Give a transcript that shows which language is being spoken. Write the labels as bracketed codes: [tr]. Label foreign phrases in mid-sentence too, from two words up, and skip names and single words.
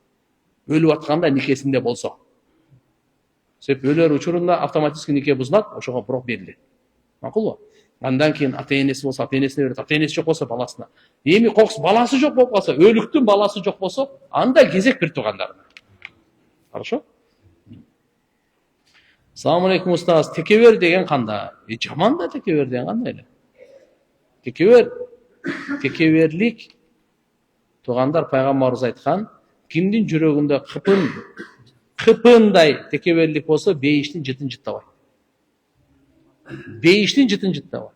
[ky] Өлүп атканда никесинде болсо. Себеп өлөр учурунда автоматически нике бузулат, ошого бирок берилет. Макулбу? Андан кийин ата энеси болсо, ата энесине берет, ата энеси жок болсо баласына. Эми кокус баласы жок болуп калса, өлүктүн баласы жок болсо, анда кезек бир туугандарына. [ru] Хорошо? [ar] Assalamu alaikum ustaz. [ky] Tekebir деген кандай? Жаман да tekebir деген кандай эле? Tekebirlik тугандар пайгамбарыбыз айткан, кимдин жүрөгүндө кыпындай tekebirlik болсо, бейиштин жытын жыттабайт. Бейиштин жытын жыттабайт.